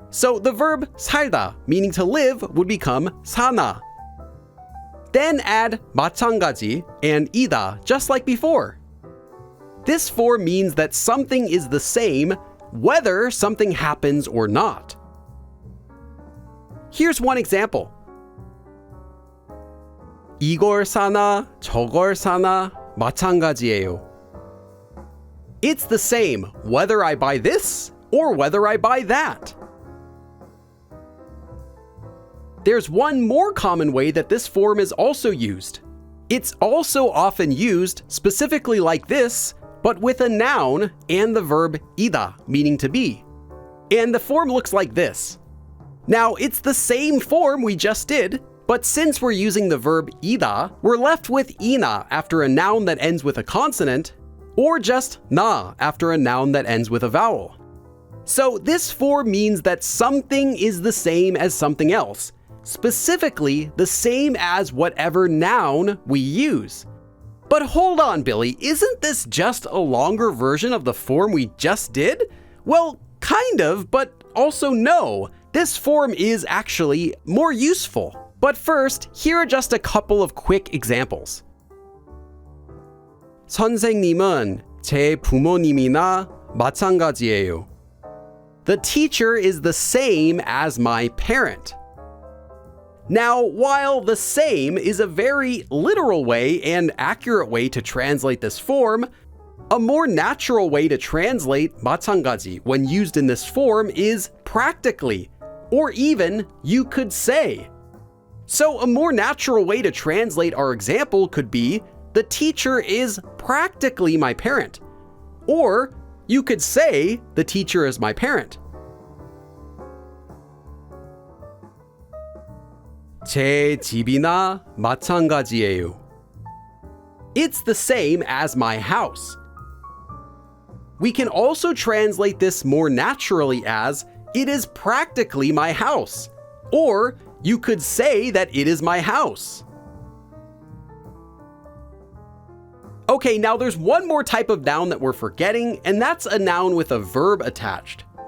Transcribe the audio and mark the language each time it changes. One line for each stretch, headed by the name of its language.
English: So the verb 살다, meaning to live, would become 사나. Then add 마찬가지 and 이다, just like before. This form means that something is the same whether something happens or not. Here's one example.
Korean: 이걸 사나 저걸 사나 마찬가지예요.
English: It's the same whether I buy this or whether I buy that. There's one more common way that this form is also used. It's also often used specifically like this, but with a noun and the verb 이다, meaning to be. And the form looks like this. Now, it's the same form we just did, but since we're using the verb 이다, we're left with 이나 after a noun that ends with a consonant, or just 나 after a noun that ends with a vowel. So this form means that something is the same as something else, specifically the same as whatever noun we use. But hold on, Billy, isn't this just a longer version of the form we just did? Well, kind of, but also no. This form is actually more useful. But first, here are just a couple of quick examples.
Korean: 선생님은 제 부모님이나 마찬가지예요.
English: The teacher is the same as my parent. Now, while the same is a very literal way and accurate way to translate this form, a more natural way to translate 마찬가지 when used in this form is practically, or even you could say. So a more natural way to translate our example could be, the teacher is practically my parent. Or you could say, the teacher is my parent.
Korean: 제 집이나 마찬가지예요.
English: It's the same as my house. We can also translate this more naturally as, it is practically my house. Or you could say that it is my house. Okay, now there's one more type of noun that we're forgetting, and that's a noun with a verb attached.